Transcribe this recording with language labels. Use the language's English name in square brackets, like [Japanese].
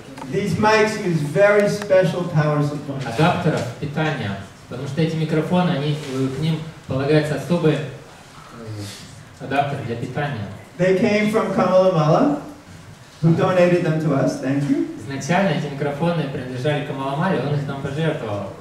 [English] These mics use very special power supplies. [Russian] адаптеров питания, потому что эти микрофоны, к ним полагается особый адаптер для питания. [English] They came from Campagnola, who donated them to us. Thank you. [Russian] Изначально эти микрофоны принадлежали Камаламале, он их нам пожертвовал.